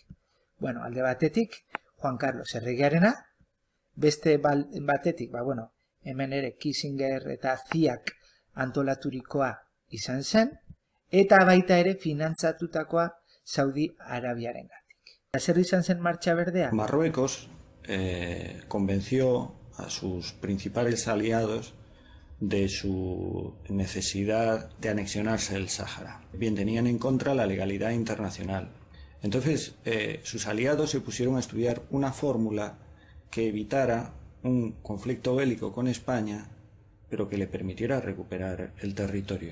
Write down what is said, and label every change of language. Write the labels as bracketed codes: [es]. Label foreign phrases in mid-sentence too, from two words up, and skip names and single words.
[eu] Bueno, alde batetik, Juan Carlos erregearena, beste batetik, hemen ere Kissinger eta Ziak antolaturikoa izan zen, eta baita ere finantzatutakoa Saudi Arabiarengatik. Zer izan zen Martxa Berdea? [es] Marruecos convenció a sus principales aliados de su necesidad de anexionarse el Sáhara. Bien, tenían en contra la legalidad internacional. Entonces, sus aliados se pusieron a estudiar una fórmula que evitara un conflicto bélico con España, pero que le permitiera recuperar el territorio.